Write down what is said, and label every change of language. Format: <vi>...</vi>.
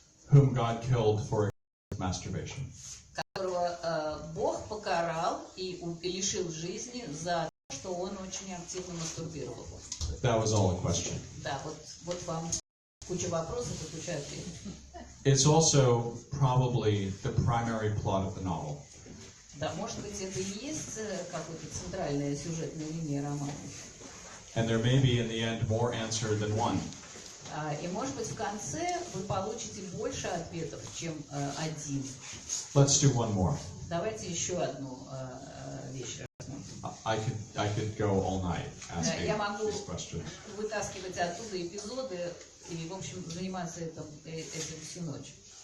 <en>whom God killed for masturbation.</en> <ru>которого Бог покарал и лишил жизни за то, что он очень активно мастурбировал.</ru> <en>That was all a question.</en> <ru>Да, вот вам куча вопросов и куча ответов.</ru> <en>It's also probably the primary plot of the novel.</en> <ru>Да, может быть, это и есть какая-то центральная сюжетная линия романа.</ru> <en>And there may be in the end more answer than one.</en> <ru>И, может быть, в конце вы получите больше ответов, чем один.</ru> <en>Let's do one more.</en> <ru>Давайте еще одну вещь рассмотрим.</ru> <en>I could go all night asking</en> <ru>Я могу</ru> <en>these questions.</en> <ru>вытаскивать оттуда эпизоды и, в общем, заниматься этим всю ночь.</ru>